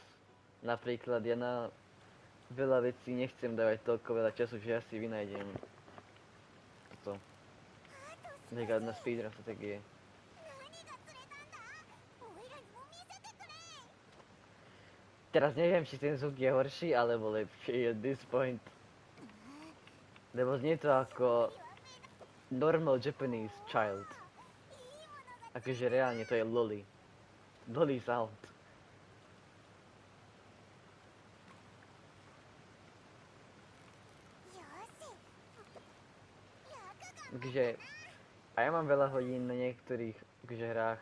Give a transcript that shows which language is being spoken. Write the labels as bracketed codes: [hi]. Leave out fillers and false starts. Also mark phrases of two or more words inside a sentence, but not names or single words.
[sk] Napríklad ja na veľa vecí nechcem dávať toľko veľa času, že ja si vynájdem toto. Napríklad na speedrun strategie. Teraz neviem, či ten zvuk je horší, alebo lepší [en] at this point. [sk] Lebo znie to ako [en] normal Japanese child. [sk] Akože reálne to je loli. [en] Loli sound. [sk] Takže a ja mám veľa hodín na niektorých akože hrách.